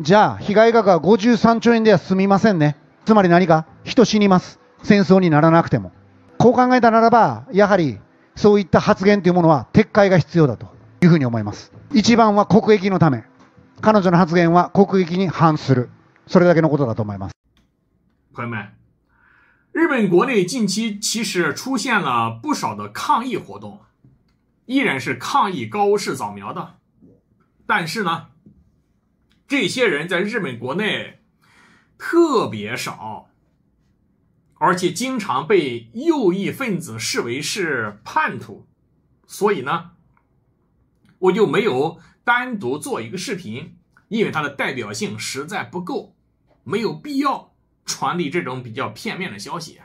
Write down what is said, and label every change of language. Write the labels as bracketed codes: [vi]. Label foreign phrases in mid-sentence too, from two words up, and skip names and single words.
[ja] じゃあ被害額は53兆円では済みませんね。つまり何か人死にます。戦争にならなくても。こう考えたならば、やはりそういった発言というものは撤回が必要だというふうに思います。一番は国益のため。彼女の発言は国益に反する。それだけのことだと思います。 [zh] 朋友们，日本国内近期其实出现了不少的抗议活动，依然是抗议高市早苗的。但是呢，这些人在日本国内特别少，而且经常被右翼分子视为是叛徒，所以呢，我就没有单独做一个视频，因为它的代表性实在不够，没有必要传递这种比较片面的消息。